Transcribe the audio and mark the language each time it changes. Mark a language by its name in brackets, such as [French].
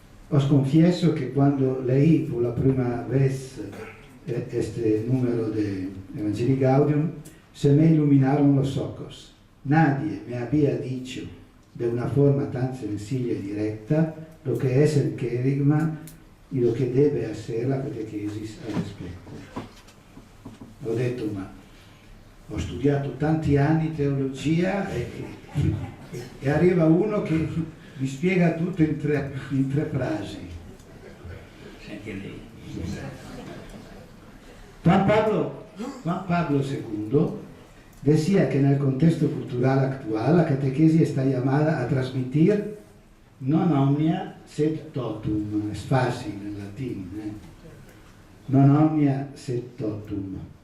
[Spanish] Os confieso que cuando leí por la primera vez este número de Evangelii Gaudium, se me iluminaron los ojos. Nadie me había dicho de una forma tan sencilla y directa lo que es el querigma y [Italian] lo che deve [Spanish] hacer la catechesis al respecto. [Italian] Ho detto, ma ho studiato tanti anni teologia e arriva uno che mi spiega tutto in tre frasi. [Spanish] Se entiende. Juan Pablo II decía que en el contexto cultural actual la catequesis está llamada a transmitir [Latin] non omnia sed totum, [Spanish] es fácil en latín, non omnia sed totum.